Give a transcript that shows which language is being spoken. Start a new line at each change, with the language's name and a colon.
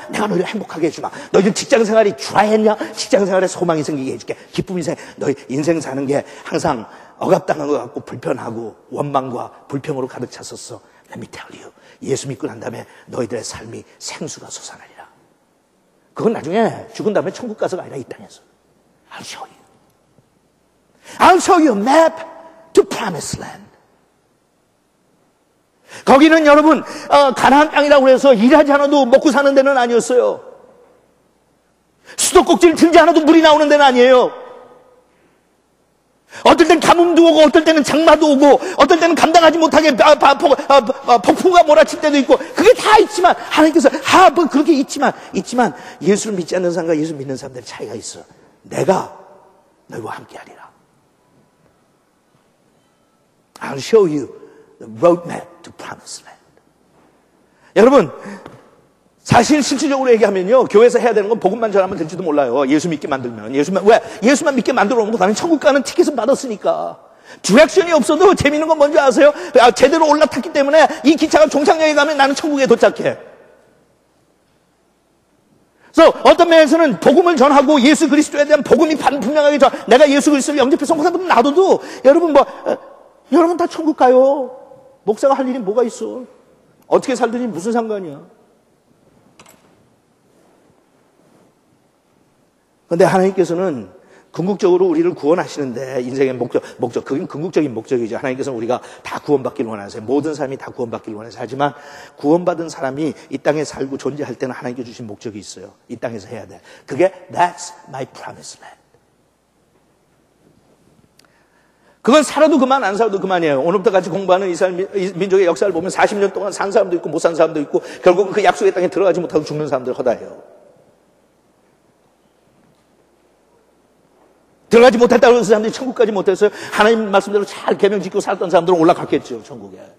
Korean: 내가 너희를 행복하게 해주마. 너희들 직장 생활이 주라했냐? 직장 생활에 소망이 생기게 해줄게. 기쁨이 생겨. 너희 인생 사는 게 항상 억압당한 것 같고 불편하고 원망과 불평으로 가득 찼었어.
English: Let me tell you.
Korean: 예수 믿고 난 다음에 너희들의 삶이 생수가 솟아나리라. 그건 나중에 죽은 다음에 천국 가서가 아니라 이 땅에서.
English: I'll show you. I'll show you a map to promised land.
Korean: 거기는 여러분 가나안 땅이라고 해서 일하지 않아도 먹고 사는 데는 아니었어요. 수도꼭지를 들지 않아도 물이 나오는 데는 아니에요. 어떨 땐 가뭄도 오고 어떨 때는 장마도 오고 어떨 때는 감당하지 못하게 폭풍과 몰아칠 때도 있고 그게 다 있지만 하나님께서 뭐 그렇게 있지만 예수를 믿지 않는 사람과 예수 믿는 사람들의 차이가 있어. 내가 너희와 함께하리라.
English: I'll show you the roadmap to promised land.
Korean: 여러분, 사실 실질적으로 얘기하면요, 교회에서 해야 되는 건 복음만 전하면 될지도 몰라요. 예수 믿게 만들면. 예수만 믿게 만들어 놓은 거 나는 천국 가는 티켓은 받았으니까. 디렉션이 없어도 재밌는 건 뭔지 아세요? 제대로 올라탔기 때문에 이 기차가 종착역에 가면 나는 천국에 도착해. 그래서 어떤 면에서는 복음을 전하고 예수 그리스도에 대한 복음이 분명하게 내가 예수 그리스도를 영접해서 목사님 놔둬도 여러분 여러분 다 천국 가요. 목사가 할 일이 뭐가 있어? 어떻게 살든지 무슨 상관이야? 그런데 하나님께서는 궁극적으로 우리를 구원하시는데 인생의 목적 그게 궁극적인 목적이죠. 하나님께서는 우리가 다 구원받기를 원하세요. 모든 사람이 다 구원받기를 원하세요. 하지만 구원받은 사람이 이 땅에 살고 존재할 때는 하나님께 주신 목적이 있어요. 이 땅에서 해야 돼. 그게
English: That's my promised land.
Korean: 그건 살아도 그만 안 살아도 그만이에요. 오늘부터 같이 공부하는 이스라엘 민족의 역사를 보면 40년 동안 산 사람도 있고 못 산 사람도 있고 결국은 그 약속의 땅에 들어가지 못하고 죽는 사람들 허다해요. 들어가지 못했다고 하는 사람들이 천국 가지 못했어요. 하나님 말씀대로 잘 계명 지키고 살았던 사람들은 올라갔겠죠, 천국에.